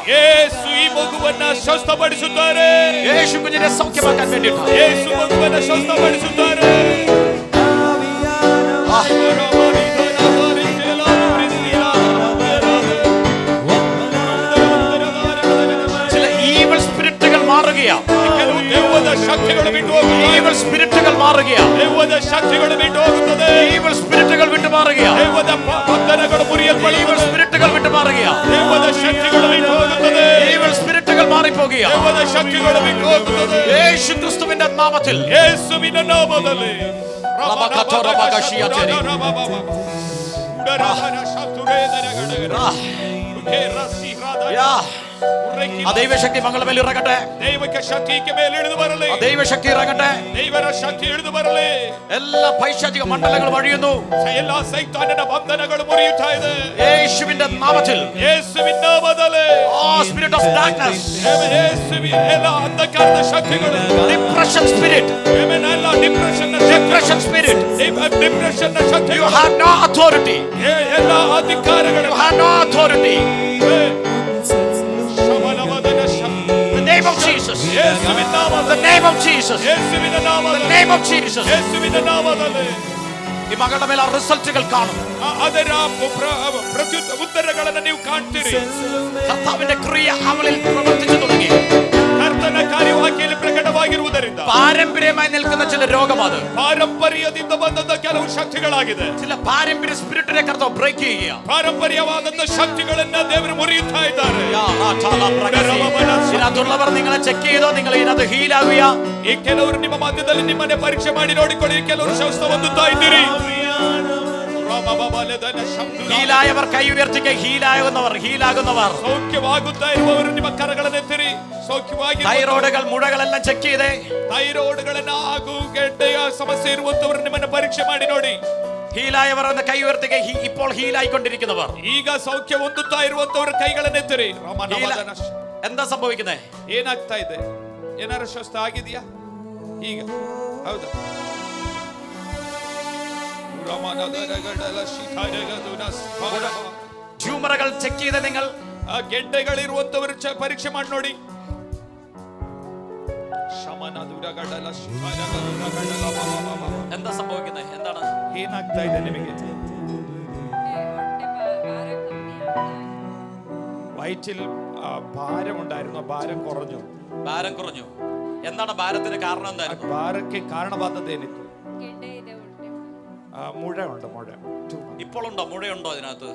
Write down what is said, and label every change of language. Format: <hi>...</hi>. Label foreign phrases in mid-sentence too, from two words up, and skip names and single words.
<kn>ಯೇಸು ಈ ಮಗುವನ್ನ ಸ್ವಸ್ಥಪಡಿಸುತ್ತಾರೆ.</kn> <ml>യേശു കുഞ്ഞിനെ സൗഖ്യമാക്കാൻ വേണ്ടിയിട്ട്</ml> <kn>ಯೇಸು ಮಗುವನ್ನ ಸ್ವಸ್ಥಪಡಿಸುತ್ತಾರೆ.</kn> <ml>ചില</ml> <en>evil spirits</en> <ml>മാറുകയാണ്.</ml> <kn>ಕೆಲವು ದೆವ್ವದ ಶಕ್ತಿಗಳು ಬಿಟ್ಟು ಹೋಗುತ್ತವೆ.</kn> <en>evil spirits</en> <ml>മാറുകയാണ്.</ml> <kn>ದೆವ್ವದ ಶಕ್ತಿಗಳು ಬಿಟ್ಟು ಹೋಗುತ್ತದೆ.</kn> <en>evil spirits</en> <ml>വിട്ടു മാറുകയാണ്.</ml> <kn>ದೆವ್ವದ ಬಂಧನಗಳು ಮುರಿಯಲ್ಪಡುತ್ತವೆ.</kn> <en>evil spirits</en> <ml>വിട്ടു മാറുകയാണ്.</ml> <kn>ದೆವ್ವದ ಶಕ್ತಿಗಳು ಬಿಟ್ಟು ಹೋಗುತ್ತದೆ.</kn> <en>evil spirits</en> <ml>മാറിപ്പോകുകയാണ്.</ml> <kn>ದೆವ್ವದ ಶಕ್ತಿಗಳು ಬಿಟ್ಟು ಹೋಗುತ್ತದೆ.</kn> <ml>യേശു ക്രിസ്തുവിന്റെ നാമത്തിൽ</ml> <kn>ಯೇಸುವಿನ ನಾಮದಲ್ಲಿ</kn> <ml>ആ ദൈവശക്തി മകളുടെ മേൽ ഇറങ്ങട്ടെ.</ml> <kn>ದೈವಿಕ ಶಕ್ತಿ ಈಕೆ ಮೇಲೆ ಇಳಿದು ಬರಲಿ.</kn> <ml>ദൈവശക്തി ഇറങ്ങട്ടെ.</ml> <kn>ದೈವರ ಶಕ್ತಿ ಇಳಿದು ಬರಲಿ.</kn> <ml>എല്ലാ പൈശാചിക മണ്ഡലങ്ങൾ വഴിയുന്നു.</ml> <kn>ಎಲ್ಲ ಸೈತಾನನ ಬಂಧನಗಳು ಮುರಿಯುತ್ತಾ ಇದೆ</kn> <ml>യേശുവിന്റെ നാമത്തിൽ.</ml> <kn>ಯೇಸುವಿನ ನಾಮದಲ್ಲಿ</kn> <en>spirit of darkness,</en> <kn>ಯೇಸುವಿನ ಎಲ್ಲ ಅಂಧಕಾರದ ಶಕ್ತಿಗಳು,</kn> <en>depression spirit,</en> <kn>ಎಲ್ಲ ಡಿಪ್ರೆಷನ್</kn> <ml>സ്പിരിറ്റ്,</ml> <kn>ಡಿಪ್ರೆಷನ್</kn> <en>you</en> <kn>ಶಕ್ತಿಗಳು,</kn> <en>have no authority,</en> <kn>ಎಲ್ಲ ಅಧಿಕಾರಗಳು,</kn> <en>you have no authority. The name of Jesus,</en> <kn>ಯೇಸುವಿನ</kn> <en>the</en> <kn>ನಾಮದಲ್ಲಿ,</kn> <en>name of Jesus,</en> <kn>ಯೇಸುವಿನ</kn> <en>the</en> <kn>ನಾಮದಲ್ಲಿ,</kn> <en>name of Jesus.</en> <kn>ಯೇಸುವಿನ ನಾಮದಲ್ಲಿ</kn> <ml>ഈ മകളുടെ മേൽ ആ റിസൾട്ടുകൾ കാണും.</ml> <kn>ಅದರ ಉತ್ತರಗಳನ್ನು ನೀವು ಕಾಣ್ತೀರಿ.</kn> <ml>കർത്താവിന്റെ ക്രിയ അവളിൽ പ്രവർത്തിച്ചു തുടങ്ങി.</ml> <kn>ಕರ್ತನ ಕಾರ್ಯವಾಕ್ಯದಲ್ಲಿ ಪ್ರಕಟವಾಗಿರುವುದರಿಂದ</kn> <ml>പാരമ്പര്യമായി നിൽക്കുന്ന ചില രോഗം, അത്</ml> <kn>ಪಾರಂಪರ್ಯದಿಂದ ಬಂದಂತ ಕೆಲವು ಶಕ್ತಿಗಳಾಗಿದೆ.</kn> <ml>ചില പാരമ്പര്യ സ്പിരിറ്റിനെ കർത്താവ് ബ്രേക്ക് ചെയ്യുക.</ml> <kn>ಪಾರಂಪರ್ಯವಾದಂತ ಶಕ್ತಿಗಳನ್ನ ದೇವರು ಮುರಿಯುತ್ತಾ ಇದ್ದಾರೆ.</kn> <ml>ഇതിനകത്തുള്ളവർ നിങ്ങളെ ചെക്ക് ചെയ്തോ? നിങ്ങൾ ഇതിനകത്ത് ഹീൽ ആവുക.</ml> <kn>ಈ ಕೆಲವರು ನಿಮ್ಮ ಮಧ್ಯದಲ್ಲಿ ನಿಮ್ಮನ್ನೇ ಪರೀಕ್ಷೆ ಮಾಡಿ ನೋಡಿಕೊಳ್ಳಿ. ಕೆಲವರು ಸ್ವಸ್ಥ ಹೊಂದುತ್ತಾ ಇದ್ದೀರಿ.</kn> <ml>ഹീലായവർ കൈ ഉയർത്തിക്കുക. ഹീലാകുന്നവർ</ml> <kn>ಸೌಖ್ಯವಾಗುತ್ತಾ ಇರುವವರು ನಿಮ್ಮ ಕರಗಳನ್ನೆತ್ತಿರಿ. ಸೌಖ್ಯವಾಗಿ</kn> <ml>തൈറോയ്ഡുകൾ, മുഴകളെല്ലാം ಚೆಕ್ ചെയ്തേ.</ml> <kn>ಥೈರಾಯ್ಡ್ಗಳನ್ನ ಹಾಗೂ ಗೆಡ್ಡೆಯ ಸಮಸ್ಯೆ ಇರುವಂತವರು ನಿಮ್ಮನ್ನ ಪರೀಕ್ಷೆ ಮಾಡಿ ನೋಡಿ.</kn> <ml>ഹീലായവർ എന്ന് കൈ ഉയർത്തുക. ഇപ്പോൾ ഹീലായിക്കൊണ്ടിരിക്കുന്നവർ,</ml> <kn>ಈಗ ಸೌಖ್ಯ ಹೊಂದುತ್ತಾ ಇರುವಂತವರ ಕೈಗಳನ್ನೆತ್ತಿರಿ.</kn> <ml>എന്താ സംഭവിക്കുന്നത്?</ml> <kn>ಏನಾಗ್ತಾ ಇದೆ? ಏನಾರು ಸ್ವಸ್ಥ ಆಗಿದೆಯಾ ಈಗ? ಹೌದಾ?</kn> <ml>You ട്യൂമറുകൾ ചെക്ക് ചെയ്ത് നിങ്ങൾ</ml> <kn>ಗೆಡ್ಡೆಗಳಿರುವಂತವರು ಪರೀಕ್ಷೆ ಮಾಡಿ ನೋಡಿ.</kn> <ml>എന്താ സംഭവിക്കുന്നത്? എന്താണ്</ml> <kn>ಏನಾಗ್ತಾ ಇದೆ ನಿಮಗೆ?</kn> <ml>വയറ്റിൽ ഭാരമുണ്ടായിരുന്നു, ഭാരം കുറഞ്ഞു. ഭാരം കുറഞ്ഞു. എന്താണ് ഭാരത്തിന് കാരണം? എന്തായിരുന്നു</ml> <kn>ಭಾರಕ್ಕೆ ಕಾರಣವಾದದ್ದೇನಿತ್ತು?</kn> <ml>മുഴ ഉണ്ട്, മുഴ. ഇപ്പോൾ ഉണ്ടോ? മുഴയുണ്ടോ അതിനകത്ത്?</ml>